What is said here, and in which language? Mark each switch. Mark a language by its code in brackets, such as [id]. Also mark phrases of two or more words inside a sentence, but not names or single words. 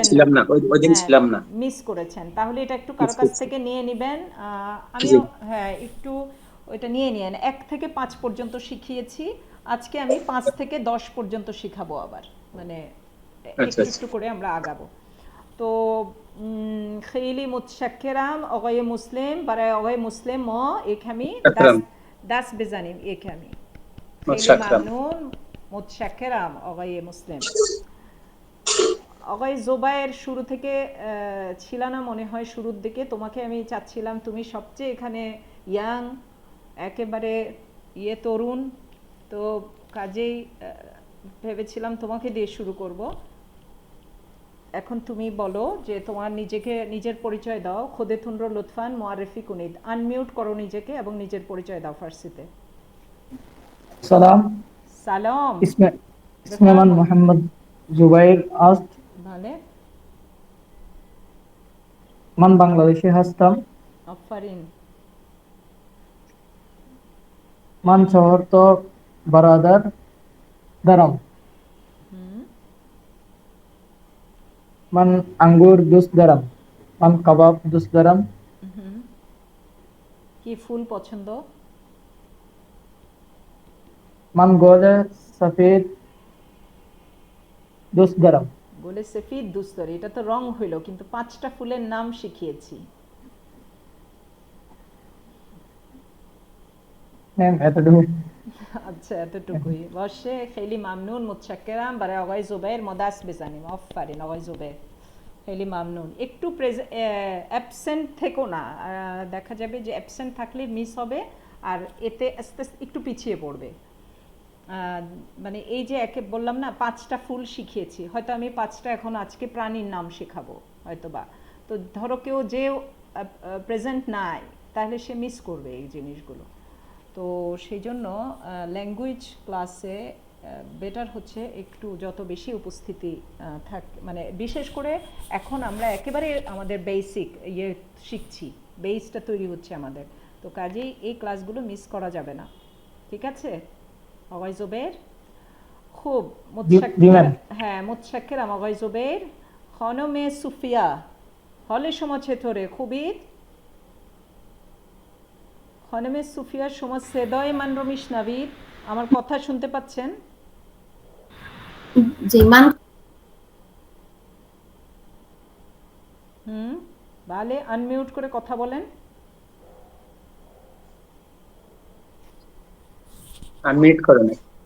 [bn] ছিলাম না, ওই দিন ছিলাম না। মিস করেছেন, তাহলে এটা একটু Miss কারো কাছ করছি। থেকে নিয়ে নেবেন। আমি জি। হ্যাঁ একটু ওইটা নিয়ে নিন। 1 থেকে 5 পর্যন্ত শিখিয়েছি, আজকে আমি 5 থেকে 10 পর্যন্ত শিখাবো আবার, মানে আচ্ছা, একটু আচ্ছা। একটু করে আমরা আগাবো। তো [fa] خیلی متشکرم آقای مسلم. برای آقای مسلم ما یک کمی اکرم. دست بزنیم یک کمی. خیلی متشکرم. ممنون. متشکرم آقای مسلم. [bn] آقای জুবায়ের শুরু থেকে ছিল না মনে হয়, শুরুর দিকে তোমাকে আমি চাচ্ছিলাম, তুমি সবচেয়ে এখানে ইয়াং, একেবারে তরুণ, তো কাজেই ভেবেছিলাম তোমাকে দিয়ে শুরু করব। এখন তুমি বলো যে তোমার নিজের পরিচয় দাও। [fa] خودتون رو لطفاً معرفی کنید. [bn] আনমিউট করো নিজেকে এবং নিজের পরিচয় দাও ফার্সিতে। [fa] سلام. [bn] সালাম। [fa] اسمي من محمد زبير است. [bn] ভালে [fa] من بنگلادشی هستم. আফারিন। من 4 تا برادر دارم. من انگور دوست دارم. من کباب دوست دارم. [bn] কি ফুল পছন্দ? [fa] من گل سفید دوست دارم. [bn] বলে [fa] سفید دوست داری, [bn] এটা তো রং হইল, কিন্তু 5টা ফুলের নাম শিখিয়েছি। এতটুকু। আচ্ছা এতটুকুই বসে। [fa] خیلی ممنون متشکرم برای آقای زبیر ما دست بزنیم. آفرین آقای زبیر خیلی ممنون. [bn] একটু অ্যাবসেন্ট থেকো না, দেখা যাবে যে অ্যাবসেন্ট থাকলে মিস হবে আর এতে আস্তে আস্তে একটু পিছিয়ে পড়বে। মানে এই যে একে বললাম না 5টা ফুল শিখিয়েছি, হয়তো আমি 5টা এখন আজকে প্রাণীর নাম শেখাবো হয়তোবা, তো ধরো কেউ যে প্রেজেন্ট নাই তাহলে সে মিস করবে এই জিনিসগুলো। তো সেই জন্য ল্যাঙ্গুয়েজ ক্লাসে বেটার হচ্ছে একটু যত বেশি উপস্থিতি মানে বিশেষ করে এখন আমরা একেবারে আমাদের বেসিক শিখছি, বেসটা তৈরি হচ্ছে আমাদের, তো কাজেই এই ক্লাসগুলো মিস করা যাবে না। ঠিক আছে [fa] آقای زبیر؟ خوب متشکرم. হ্যাঁ متشکرم آقای زبیر. خانم صوفیا حال شما چطوره؟ خوبید؟ خانم صوفیا شما صدای من رو میشنوید؟ [bn] আমার কথা শুনতে পাচ্ছেন? জি মান ভালো, আনমিউট করে কথা বলেন। আনমিউট করে না।